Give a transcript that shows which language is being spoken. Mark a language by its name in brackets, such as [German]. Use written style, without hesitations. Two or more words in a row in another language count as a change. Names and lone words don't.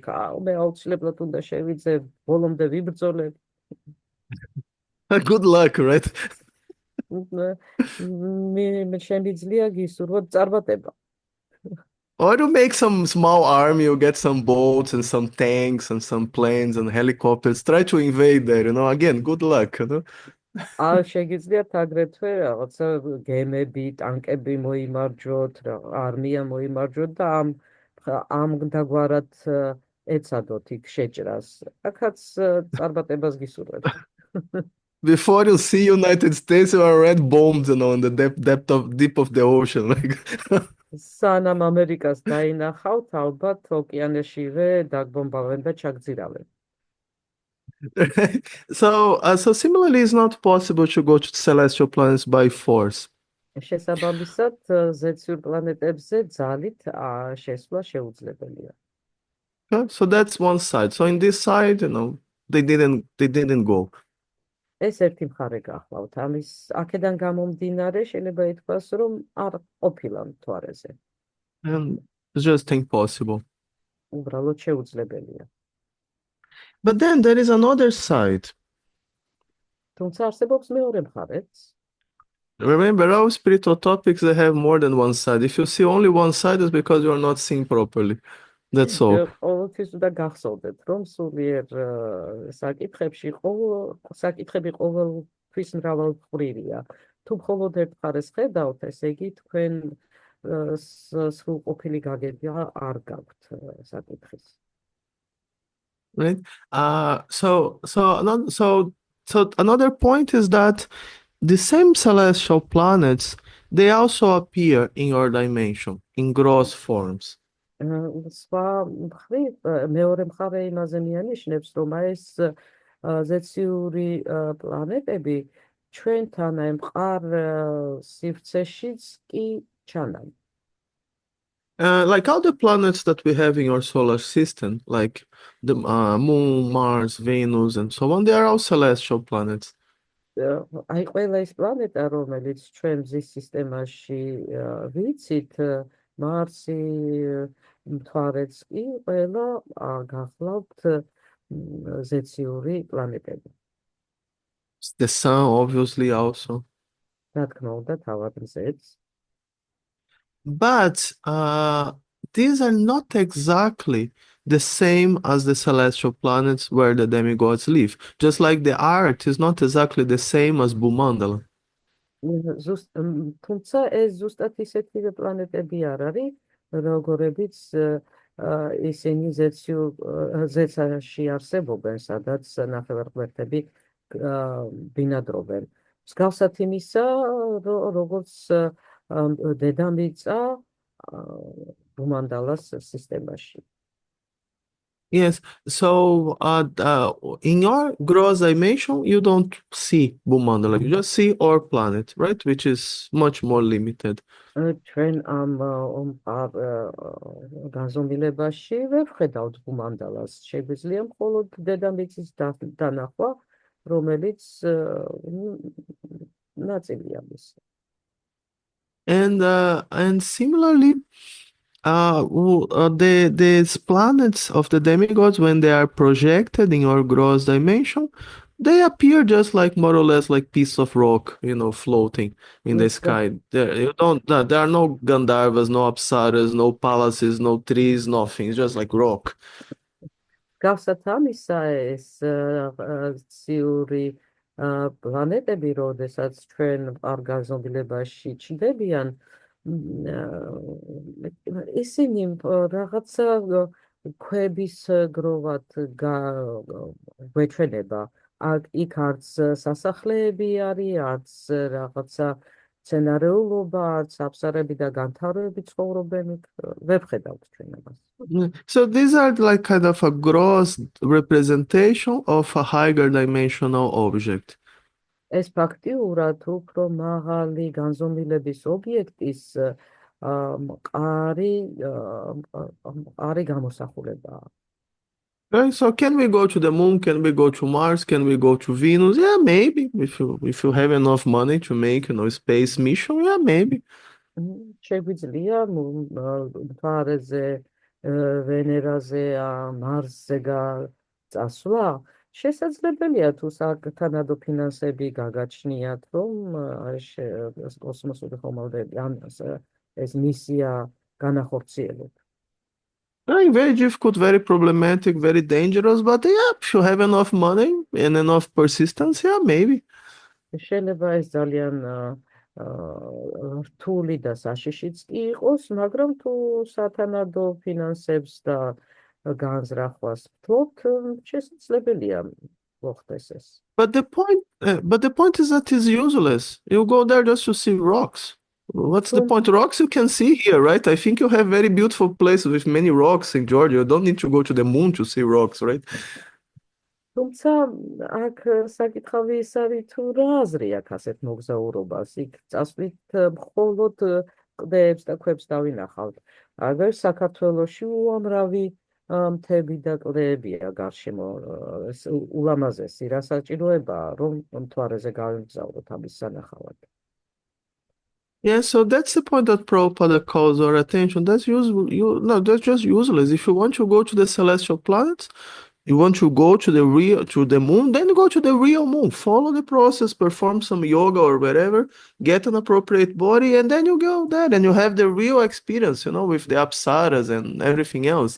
[Georgian] მე აუცილებლად უნდა შევიძე, ბოლომდე ვიბრძოლე. [English] Good luck, right? [Georgian] მე შემიძლია გისურვოთ წარმატება. [English] Or you make some small army, you get some boats and some tanks and some planes and helicopters. Try to invade there, you know. Again, good luck, you know. [Georgian] შეგიძლიათ აგრეთვე რაღაცა გემები, ტანკები მოიმარჯვოთ, არმია მოიმარჯვოთ და ამ დაგვარად ეცადოთ იქ შეჭრას. აქაც წარმატებას გისურვებთ. [English] Before you see United States, you are already bombed, you know, in the deep of the ocean. Like. [Georgian] სანამ ამერიკას დაინახავთ, ალბათ ოკეანეშივე დაგბომბავენ და ჩაგძირავენ. [English] So similarly, it's not possible to go to celestial planets by force. [Georgian] შესაბამისად, ზეციურ პლანეტებზე ძალით შესვლა შეუძლებელია. [English] Okay, so that's one side. So in this side, you know, they didn't go. [Georgian] ეს ერთი მხარე გახლავთ. ამის აქედან გამომდინარე შეიძლება ითქვას, რომ არ ყოფილა მთვარეზე. [English] And it's just impossible. [Georgian] უბრალოდ შეუძლებელია. [English] But then there is another side. [Georgian] თუმცა არსებობს მეორე მხარეც. [English] Remember, all spiritual topics, they have more than one side. If you see only one side, it's because you are not seeing properly. That's all. [Georgian] ყოველთვის უნდა გახსოვდეთ, რომ სულიერ საკითხებში საკითხები ყოველთვის მრავალმხრივია. თუ მხოლოდ ერთ მხარეს ხედავთ, ესე იგი თქვენ სრულყოფილი გაგება არ გაქვთ საკითხის. [English] Right? So another point is that the same celestial planets, they also appear in your dimension in gross forms. [Georgian] სხვა მხრივ მეორე მხარე იმაზე მიანიშნებს, რომ ეს ზეციური პლანეტები ჩვენთან მყარ სივრცეშიც კი ჩანან. [English] Like all the planets that we have in your solar system, like the Moon, Mars, Venus, and so on, they are all celestial planets. [Georgian] აი ყველა ის პლანეტა, რომელიც ჩვენ მზის სისტემაში ვიცით, მარსი, მთვარეც კი ყველა გახლავთ ზეციური პლანეტები. [English] The Sun, obviously, also. [Georgian] რა თქმა უნდა, თავად მზეც. [English] But these are not exactly the same as the celestial planets where the demigods live. Just like the Earth is not exactly the same as Bhumandala. [Georgian] თუმცა ეს ზუსტად ისეთი პლანეტები არ არის, როგორებიც ისინი ზეცაში არსებობენ, სადაც ნახევარღმერთები ბინადრობენ. მსგავსად იმისა, როგორც დედამიწა ბუმანდალას სისტემაში. [English] Yes, so in your gross dimension, you don't see Bhumandala, you just see our planet, right? Which is much more limited. [Georgian] ჩვენ ამ განზომილებაში ვერ ვხედავთ ბუმანდალას. შეგვიძლია მხოლოდ დედამიწის დანახვა, რომელიც ნაწილია მის. [English] And similarly, these planets of the demigods, when they are projected in your gross dimension, they appear just like more or less like piece of rock, you know, floating in the sky. There are no Gandharvas, no Apsaras, no palaces, no trees, nothing. It's just like rock. [Georgian] Გავსათ ამისა ეს ციური პლანეტები, როდესაც ჩვენ არ განზომილებაში ჩნდებიან, ისინი რაღაცა ქვების გროვად გვეჩვენება. იქ არც სასახლეები არის, არც რაღაცა მცენარეულობა, არც აფსარები და განთავრები ცხოვრობენ იქ, ვერ ვხედავთ ჩვენ ამას. [English] So these are like kind of a gross representation of a higher dimensional object. [Georgian] ეს ფაქტიურად უფრო მაღალი განზომილების ობიექტის მყარი გამოსახულებაა. [English] Right? So can we go to the moon? Can we go to Mars? Can we go to Venus? Yeah, maybe. If you have enough money to make, space mission, yeah, maybe. [Georgian] შეგვიძლია მთვარეზე, ვენერაზე, მარსზე წასვლა. შესაძლებელია თუ საკთანადო ფინანსები გაგაჩნიათ, რომ კოსმოსური ხომალდები ეს მისია განახორციელოთ. [English] Right, very difficult, very problematic, very dangerous, but yeah, if you have enough money and enough persistence, yeah, maybe. [Georgian] შეიძლება ეს ძალიან რთული და საშიშიც კი იყოს, მაგრამ თუ სათანადო ფინანსებს და განზრახვას ვთხოვთ, შესაძლებელია მოხდეს ეს. [English] But the point is that it's useless. You go there just to see rocks. What's the point? Rocks you can see here, right? I think you have very beautiful places with many rocks in Georgia. You don't need to go to the moon to see rocks, right? [Georgian] თუმცა აქ საკითხავი ის არის თუ რა აზრი აქვს ასეთ მოგზაურობას. იქ წასვლით მხოლოდ კლდეებს და ქვებს დავინახავთ. აგერ საქართველოში უამრავი მთები და კლდეებია გარშემო. ულამაზესი რა საჭიროებაა რომ მთვარეზე გავიმგზავროთ ამის სანახავად. [English] Yeah, so that's the point that Prabhupada calls our attention. That's that's just useless. If you want to go to the celestial planets, you want to go to the moon, then go to the real moon. Follow the process, perform some yoga or whatever, get an appropriate body, and then you go there and you have the real experience, with the apsaras and everything else.